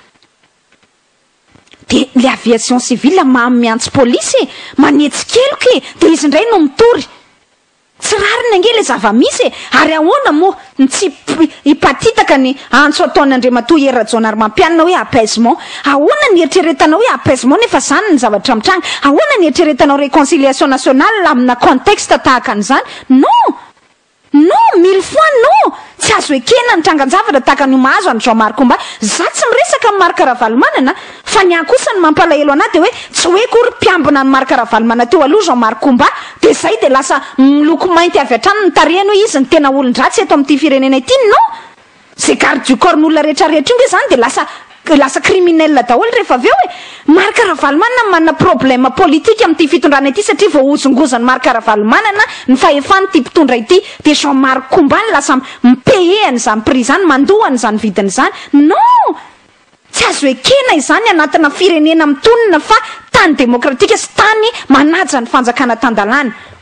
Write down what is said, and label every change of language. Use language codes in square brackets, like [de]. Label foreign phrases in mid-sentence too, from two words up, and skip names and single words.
[mg] de le [fr] aviation civile [mg] miantso polisy manetsi-keloky de izy indray no mitory tsy rariny ange le zava-misy ary ahoana moa tsy hipatitaka ny antso ataony Andriamatoa Erajon ary mampianina hoe apaisement ahoana ny eritreretanao hoe apaisement nefa zany ny zavatra mitranga ahoana ny eritreretanao [fr] réconciliation nationale [mg] amina contexte tahaka an'izany [fr] non 1000 fois non [mg] tsy azo ekena ny trangan-javatra tahaka ny mahazo any Jean-Marc Koumba za tsy miresaka amin'ny Marc Ravalomanana fa ny akosa ny mampalahelo anaty hoe tsy hoe kory mpiambina ny Marc Ravalomanana teo aloha Jean-Marc Koumba de zay de lasa miloko mainty avy hatrany ny tarehany hoe izy ny tena olon-dratsy eto amin'ity firenena ity [fr] non c'est garde du corps [mg] n'olona rehetrarehetra io zany de lasa criminel daholo rehefa avy eo hoe Marc Ravalomanana manana [fr] problème politique [mg] amin'ity fitondrana ity satria vao ozongozany Marc Ravalomanana ny fahefany ty mpitondra ity de Jean-Marc Koumba lasa mipaye an'izany prix zany mandohany zany vidiny zany non tsy azo ekena izany anatina firenena mitonina fa tany demokratika sy tany manaja ny fanjakana tandalana